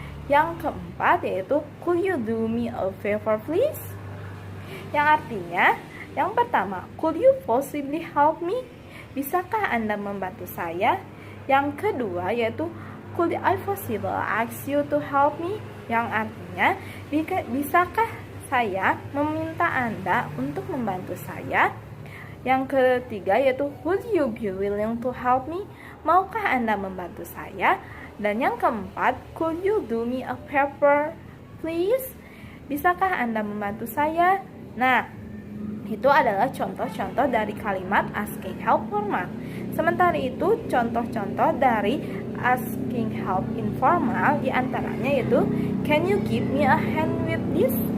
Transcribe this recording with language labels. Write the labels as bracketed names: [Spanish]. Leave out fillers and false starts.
[Indonesian] Yang keempat yaitu [English] could you do me a favor please? [Indonesian] Yang artinya yang pertama, [English] could you possibly help me? [Indonesian] Bisakah Anda membantu saya? Yang kedua yaitu [English] could I possibly ask you to help me? [Indonesian] Yang artinya, bisakah saya meminta Anda untuk membantu saya? Yang ketiga yaitu [English] would you be willing to help me? [Indonesian] Maukah Anda membantu saya? Dan yang keempat, [English] could you do me a favor please? [Indonesian] Bisakah Anda membantu saya? Nah, itu adalah contoh-contoh dari kalimat asking help formal. Sementara itu, contoh-contoh dari asking help informal diantaranya yaitu [English] can you give me a hand with this?